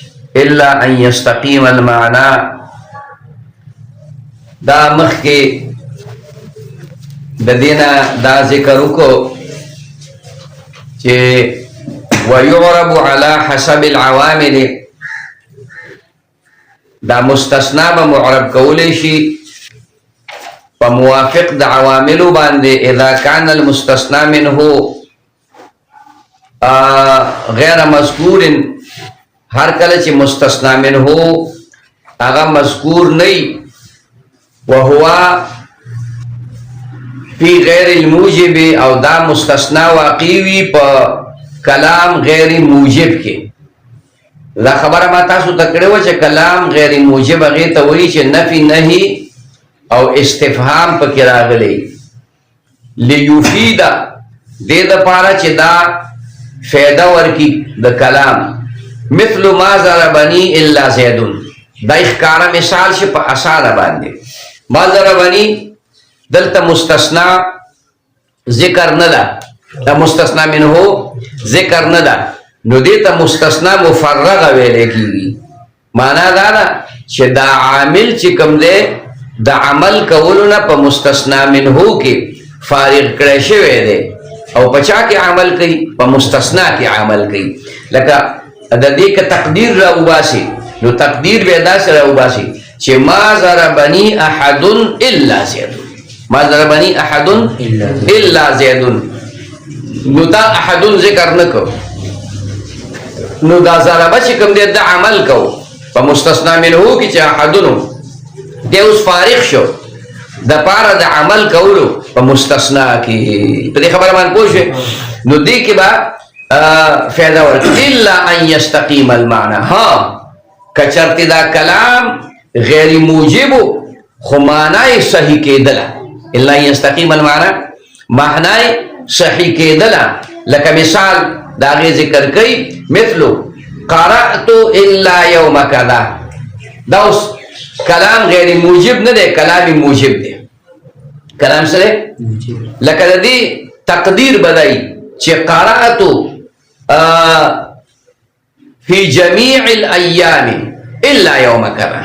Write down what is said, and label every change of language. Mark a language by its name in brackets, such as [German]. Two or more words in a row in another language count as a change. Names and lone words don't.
[Arabic] الا ان يستقيم المعنى. [Pashto] دا مخ کے ددینا دا ذکر کو چه [Arabic] ويعرب على حسب العوامل. [Pashto] دا مستثنا بمعرب کولی شي فموافق دا عواملو باندې [Arabic] اذا كان المستثنى منه غیر مذکور. [Pashto] ہر کله چې مستثنا منه هغه مذکور نه [Arabic] وهو فی غیر الموجب [Pashto] او دا مستثنا واقعی په کلام غیر موجب کې. دا خبره ما تاسو ته کړې و چې کلام غیر موجب هغې ته وایي چې نفي نهي او استفهام پکې راغلی لیفید دې دپاره چې دا فایده ورکي د کلام. [Arabic] مثل ما ضربني الا زیدون [Pashto] دا ښکاره مثال شي په اسانه باندې. [Arabic] ما ضربني [Pashto] دلته مستثنا ذکر نه ده، دا مستثنا منه ذکر نه ده، نو دې ته مستثنا مفرغه ویلی کېږي. معنا دا ده چې دا عامل چې کوم دی د عمل کولو نه په مستثنا منه کې فارغ کړی شوی دی او په چا کې عمل کوي؟ په مستثنا کې عمل کوي. لکه د دې که تقدیر را وباسي نو تقدیر به داسې را وباسي چې [Arabic] ما ضربني احد الا زیدون. ما ضربني احد الا زیدون، [Pashto] نو دا احد ذکر نه کو، نو دا ضربه چې کوم دی د عمل کو په مستثنا منه کې چې احدونو دی اوس فارغ شو د پاره د عمل کولو په مستثنا کې. په دې خبره باندې پوه شوې؟ نو دې کې به فایده ورکړي [Arabic] الا ان یستقیم المعنى. [Pashto] ها کچرته دا کلام غیر موجب خو معنی صحیح کېدله. [Arabic] الا ان یستقیم المعنى [Pashto] معنی صحیح کېدله. لکه مثال دا غي ذکر کوي مثلو [Arabic] قرأت الا یوم کذا. [Pashto] دا اوس کلام غیر موجب نه دی، کلام موجب دی. کلام سره لکه د دې تقدیر بدای چې [Arabic] قرأت فی جمیع الایام الا یوم کذا.